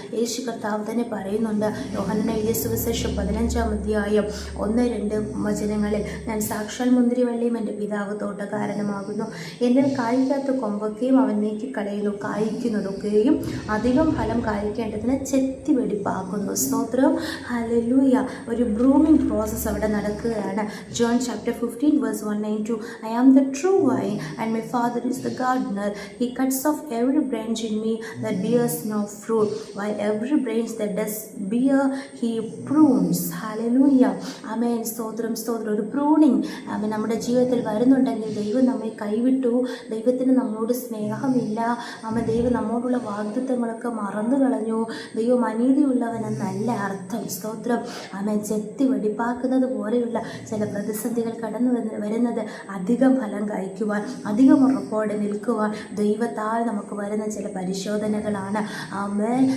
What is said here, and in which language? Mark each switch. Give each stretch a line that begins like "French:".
Malayalam: യേശു കർത്താവ് തന്നെ പറയുന്നുണ്ട്. യോഹന്നാൻ എഴുതിയ സുവിശേഷം 15-ാം അധ്യായം 1-2 വചനങ്ങളിൽ, ഞാൻ സാക്ഷാൽ മുന്തിരിവള്ളിയും എൻ്റെ പിതാവ് തോട്ടക്കാരനുമാകുന്നു. എൻ്റെ കായ്ക്കാത്ത കൊമ്പൊക്കെയും അവൻ നീക്കിക്കളയുന്നു, കായ്ക്കുന്നതൊക്കെയും അധികം ഫലം കായ്ക്കേണ്ടതിന് ചെത്തി വെടിപ്പാക്കുന്നു. സ്തോത്രം. ഹല്ലേലൂയ. ഒരു ബ്രൂമിംഗ് പ്രോസസ്സ് അവിടെ നടക്കുകയാണ്.
English: John chapter 15:1-2. I am the true vine and my father is the gardener. He cuts off every branch in me that bears no fruit, while every branch that does bear he prunes.
Malayalam: Hallelujah. ആമേൻ. സ്തോത്രം. സ്തോത്രം. ഒരു pruning ആമേൻ നമ്മുടെ ജീവിതത്തിൽ വരുന്നുണ്ടെങ്കിൽ ദൈവം നമ്മെ കൈവിട്ടു, ദൈവത്തിന് നമ്മോട് സ്നേഹമില്ല, ദൈവം നമ്മോടുള്ള വാഗ്ദത്തങ്ങളൊക്കെ മറന്നു കളഞ്ഞു, ദൈവം അനീതിയുള്ളവനെന്നല്ല അർത്ഥം. സ്തോത്രം. ആമേൻ. ചെത്തി വെടിപ്പാക്കുന്നത് പോലെയുള്ള ചില പ്രതിസന്ധികൾ കടന്നു വരുന്നത് അധികം ഫലം കായ്ക്കുവാൻ, അധികം ഉറപ്പോടെ നിൽക്കുവാൻ ദൈവത്താൽ നമുക്ക് വരുന്ന ചില പരിശോധനകളാണ്. ആമേൻ.